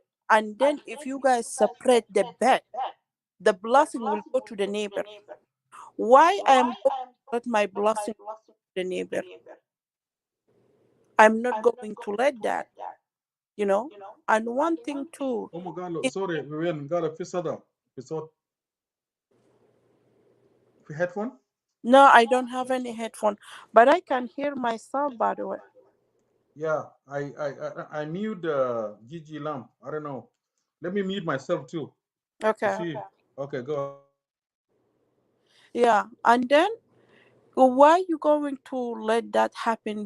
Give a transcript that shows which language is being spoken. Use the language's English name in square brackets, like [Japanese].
[English] And then if you guys separate the bed, the blessing will go to the neighbor. Why I am going to let my blessing to the neighbor? I'm not going to let that, you know. And one thing too, Oh my God, it, [Arabic] sorry, وين قال في صدى في صوت في headphone. [English] no, I don't have any headphone, but I can hear myself by the way. Yeah, I mute Gigi Lam. I don't know. Let me mute myself too to Okay. see. Okay, go ahead. Yeah. And then why you going to let that happen?